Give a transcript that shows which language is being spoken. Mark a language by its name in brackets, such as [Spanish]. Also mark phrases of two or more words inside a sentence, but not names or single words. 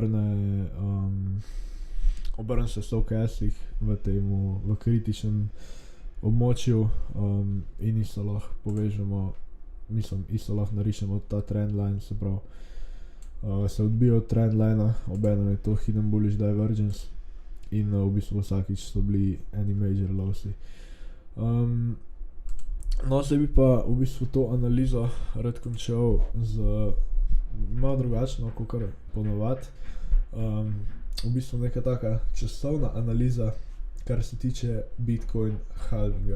[Slovenian] obrne se stochastic v kritičnem območju, in isto lahko povežemo, mislim, isto lahko narišemo ta trendline, se pravi, se odbija od trendlina, obenem je to [English] hidden bullish divergence [Slovenian] in v bistvu vsakič so bili eni [English] major lowsi. [Slovenian] No, zdaj bi pa v bistvu to analizo rad končal z malo drugačno, kakor ponovadi. V bistvu neka taka časovna analiza, kar se tiče Bitcoin halvinga.